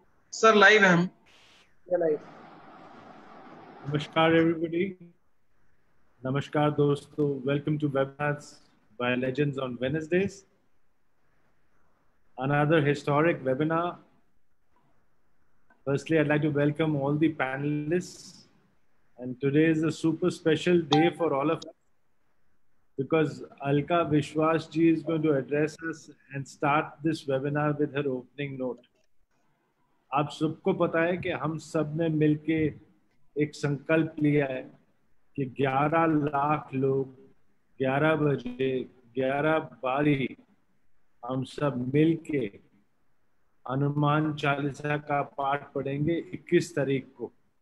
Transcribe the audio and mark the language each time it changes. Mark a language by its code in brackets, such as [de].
[hi] Sir, live है हम. [en] Yeah, live. Namaskar everybody. [hi] Namaskar दोस्तों. [en] Welcome to webinars by Legends on Wednesdays. Another historic webinar. Firstly, I'd like to welcome all the panelists. And today is a super special day for all of us because Alka Vishwas ji is going to address us and start this webinar with her opening note. [hi] आप सबको पता है कि हम सब ने मिलके एक संकल्प लिया है कि 11 लाख लोग 11 बजे 11 बारी हम सब मिलके हनुमान चालीसा का पाठ पढ़ेंगे 21 तारीख को।